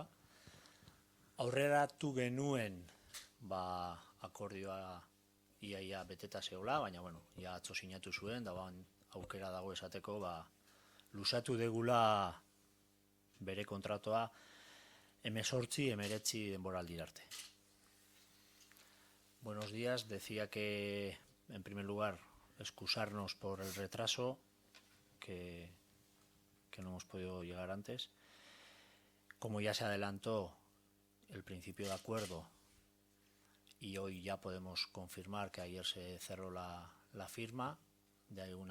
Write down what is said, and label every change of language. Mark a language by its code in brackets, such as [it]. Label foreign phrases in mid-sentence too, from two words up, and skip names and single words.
[eu] Aurreratu genuen akordioa iaia beteta zeola, baina ja atzo sinatu zuen, da aukera dago esateko lusatu degula bere kontratoa 18-19 denboraldira arte. [es] Buenos días, decía que en primer lugar excusarnos por el retraso, que no hemos podido llegar antes. Como ya se adelantó el principio de acuerdo y hoy ya podemos confirmar que ayer se cerró la firma de una